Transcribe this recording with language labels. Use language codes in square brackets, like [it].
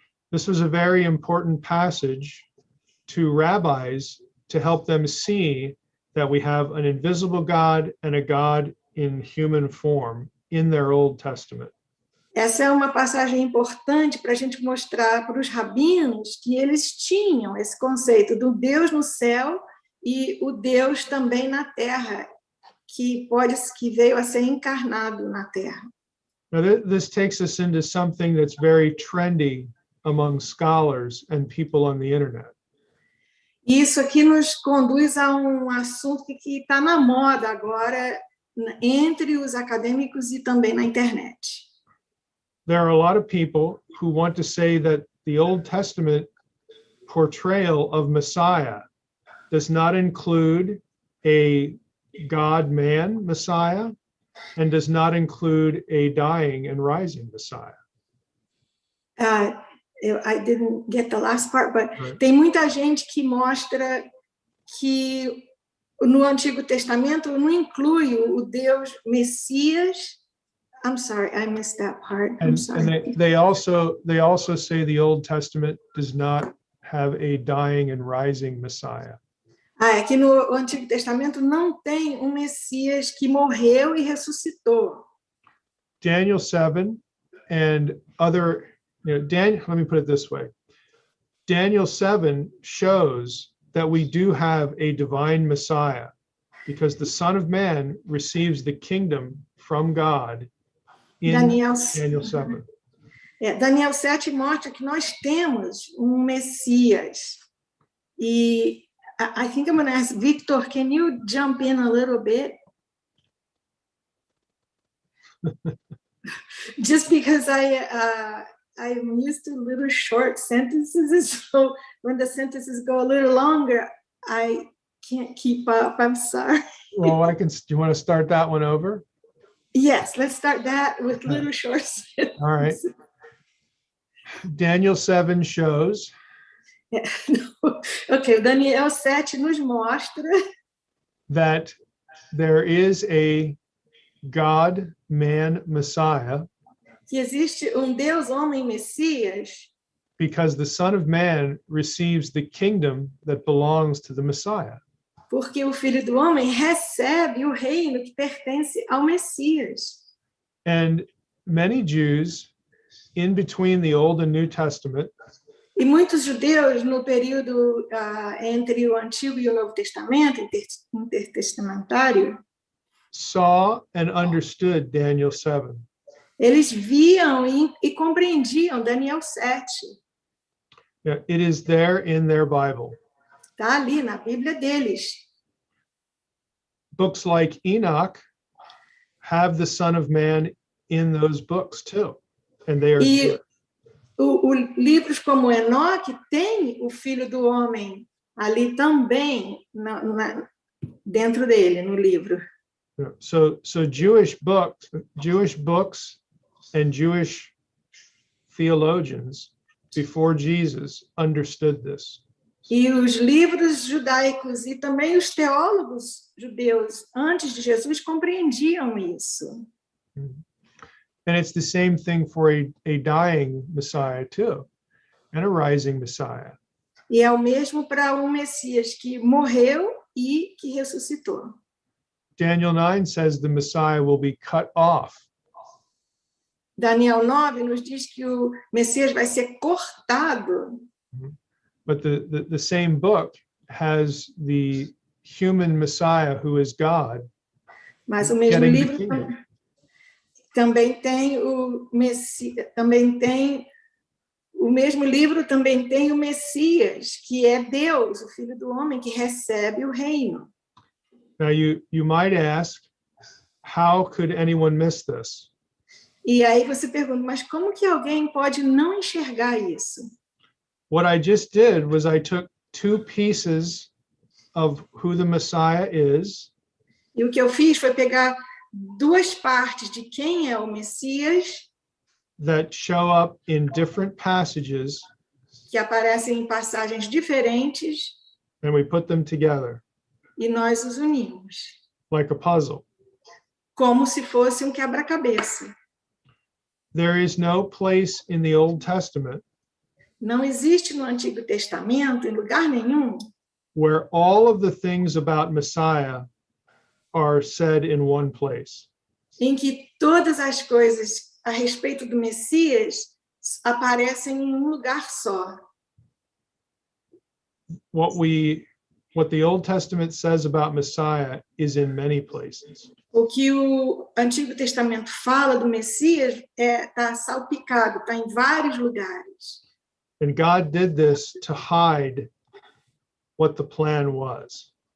[en] This was a very important passage to rabbis to help them see that we have an invisible God and a God in human form in their Old Testament. [pt] Essa é uma passagem importante para a gente mostrar para os rabinos que eles tinham esse conceito do Deus no céu e o Deus também na terra, que veio a ser encarnado na terra. [en] Now, this takes us into something that's very trendy among scholars and people on the internet. [pt] Isso aqui nos conduz a um assunto que está na moda agora entre os acadêmicos e também na internet. [en] There are a lot of people who want to say that the Old Testament portrayal of Messiah does not include a God-man Messiah and does not include a dying and rising Messiah. I didn't get the last part, but [pt] tem muita gente que mostra que no Antigo Testamento não inclui o Deus Messias. [en] I'm sorry, I missed that part. I'm sorry. And they also say the Old Testament does not have a dying and rising Messiah. [pt] É que no Antigo Testamento não tem um Messias que morreu e ressuscitou. [en] Daniel 7 and other, let me put it this way. Daniel 7 shows that we do have a divine Messiah because the Son of Man receives the kingdom from God in Daniel 7. [pt] Daniel 7 mostra que nós temos um Messias. [en] E I think I'm going to ask Victor, can you jump in a little bit? Just because I'm used to little short sentences, so when the sentences go a little longer, I can't keep up. I'm sorry. Well, do you want to start that one over? Yes, let's start that with little short sentences. All right. Daniel 7 shows. [pt] Okay, Daniel 7 nos mostra [en] that there is a God-man Messiah, [pt] que existe Deus homem Messias, [en] because the Son of Man receives the kingdom that belongs to the Messiah. [pt] Porque o Filho do Homem recebe o reino que pertence ao Messias. [en] And many Jews in between the Old and New Testament [pt] E muitos judeus no período entre o Antigo e o Novo Testamento, intertestamentário, [en] saw and understood Daniel 7. [pt] eles viam e compreendiam Daniel 7. [en] Yeah, it is there in their Bible. [pt] Está ali na Bíblia deles. [en] Books like Enoch have the Son of Man in those books too. And they are [pt] E livros como Enoque tem o Filho do Homem ali também dentro dele, no livro. [en] So Jewish books and Jewish theologians before Jesus understood this. [pt] E os livros judaicos e também os teólogos judeus antes de Jesus compreendiam isso. [en] And it's the same thing for a dying Messiah too, and a rising Messiah. [pt] E é o mesmo para Messias que morreu e que ressuscitou. [en] Daniel 9 says the Messiah will be cut off. [pt] Daniel 9 nos diz que o Messias vai ser cortado. [en] But the same book has the human Messiah who is God. [pt] Mas o mesmo livro também tem o Messias, o mesmo livro também tem o Messias, que é Deus, o Filho do Homem, que recebe o reino. [en] Now you might ask, how could anyone miss this? [pt] E aí você pergunta, mas como que alguém pode não enxergar isso? [en] What I just did was I took two pieces of who the Messiah is. [pt] E o que eu fiz foi pegar duas partes de quem é o Messias [en] that show up in different passages, [pt] que aparecem em passagens diferentes, [en] and we put them together [pt] e nós os unimos, [en] like a puzzle. [pt] como se fosse um quebra-cabeça. [en] There is no place in the Old Testament [pt] Não existe no Antigo Testamento, em lugar nenhum, [en] where all of the things about Messiah are said in one place. [pt] em que todas as coisas a respeito do Messias aparecem em um lugar só. [en] What the Old Testament says about Messiah is in many places. [pt] O que o Antigo Testamento fala do Messias está salpicado, está em vários lugares. [en] And God did this to hide what the plan was.